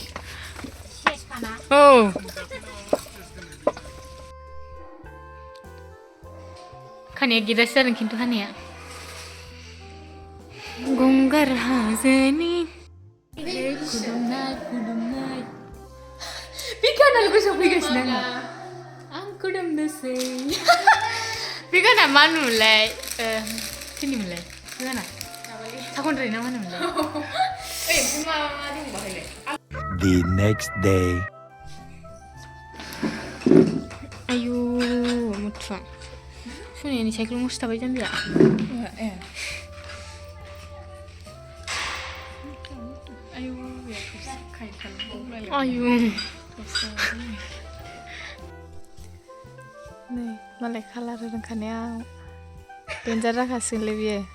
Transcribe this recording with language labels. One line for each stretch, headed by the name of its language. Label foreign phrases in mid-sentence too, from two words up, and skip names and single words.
Bodo: औ खानाया गिदासो जादों खिन्थु खानाया गंगार हाजोनि खुदुमनाय खुदुमनाय बे गानाल गोसोआव फैगासिनो आं खुदुमनोसै बे गाना मा होनोमोनलाय सोरनिमोनलाय बे गाना साखनद्राय ना मा होनोमोनलाय
English: The next day.
Bodo: आयु मुथुवा सुनायनि साइकेल गंसे थाबाय जाम्बिया आयु नै मालाय कालार रोंखानाया देन्जार जाखासिगोनलै बियो